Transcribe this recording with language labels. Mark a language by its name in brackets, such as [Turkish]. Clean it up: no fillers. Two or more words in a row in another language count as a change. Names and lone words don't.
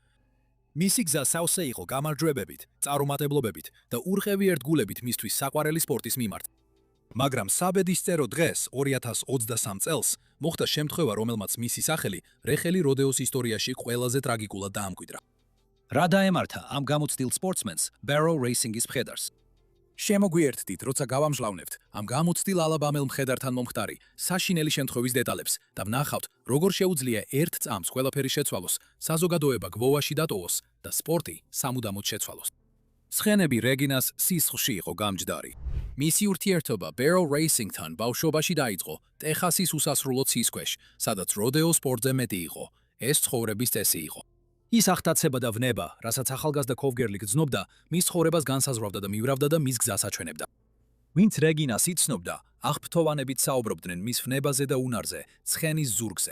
[Georgian] მისი გზა სავსე იყო გამარჯვებებით, წარუმატებლობებით და ურყევი ერთგულებით მისთვის საყვარელი სპორტის მიმართ. მაგრამ საბედისწერო დღეს 2023 წელს მოხდა შემთხვევა, რომელმაც მისი სახელი რეხელი როდეოს ისტორიაში ყველაზე ტრაგიკულად დაამკვიდრა. რა დაემართა ამ გამოცდილ სპორტსმენს [English] barrel racing- [Georgian] ის მხედარს? შემოგვიერთდით, როცა გავამჟლავნებთ ამ გამოცდილ ალაბამელ მხედართან მომხდარი საშინელი შემთხვევის დეტალებს და ვნახავთ, როგორ შეუძლია ერთ წამს ყველაფერი შეცვალოს, საზოგადოება გვოვაში დატოვოს და სპორტი სამუდამოდ შეცვალოს. ცხენები რეგინას სისხლში იყო გამჯდარი. მისი ურთიერთობა [English] barrel racing- [Georgian] თან ბავშვობაში დაიწყო ტეხასის უსასრულო ცის ქვეშ, სადაც როდეო სპორტზე მეტი იყო. ეს ცხოვრების წესი იყო. ის აღტაცება და ვნება, რასაც ახალგაზრდა კოვგერლი გრძნობდა, მის ცხოვრებას განსაზღვრავდა და მივრავდა და მის გზას აჩვენებდა. ვინც რეგინას იცნობდა, აღფრთოვანებით საუბრობდნენ მის ვნებაზე და უნარზე, ცხენის ზურგზე.